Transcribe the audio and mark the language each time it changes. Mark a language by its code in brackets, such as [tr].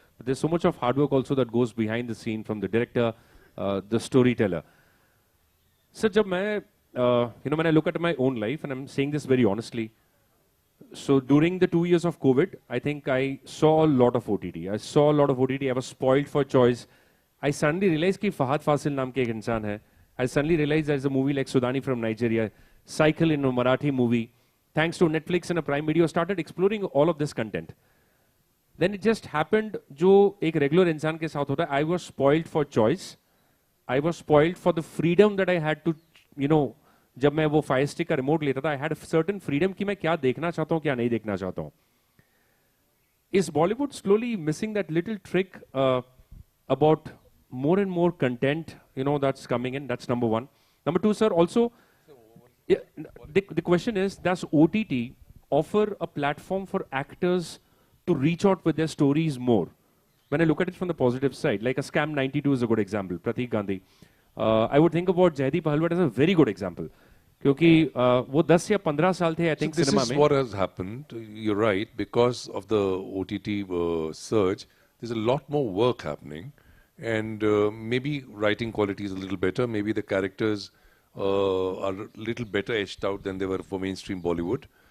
[en] But there's so much of hard work also that goes behind the scene from the director, the storyteller. So [hi] जब मैं, [en] when I look at my own life, and I'm saying this very honestly, so during the 2 years of COVID, I think I saw a lot of OTT. I was spoiled for choice. I suddenly realized [hi] कि फहद फासिल नाम के एक इंसान है. [en] I suddenly realized there's a movie like Sudani from Nigeria, Cycle in a Marathi movie. Thanks to Netflix and a Prime Video, started exploring all of this content. Then it just happened, [hi] जो एक regular इंसान के साथ होता है, [en] I was spoiled for choice. I was spoiled for the freedom that I had to, [hi] जब मैं वो Fire Stick का remote लेता था, [en] I had a certain freedom [hi] कि मैं क्या देखना चाहता हूँ, क्या नहीं देखना चाहता हूँ. [en] Is Bollywood slowly missing that little trick about more and more content, that's coming in? That's number one. Number two, sir, also, the question is, does OTT offer a platform for actors to reach out with their stories more? When I look at it from the positive side, like a Scam 92 is a good example, Pratik Gandhi. I would think about Jaideep Halwat as a very good example. [hi] क्योंकि वो 10 या 15 साल थे, [en] I think, so this cinema is [hi] में. [en] what has happened. You're right. Because of the OTT surge, there's a lot more work happening. And maybe writing quality is a little better. Maybe the characters are a little better etched out than they were for mainstream Bollywood.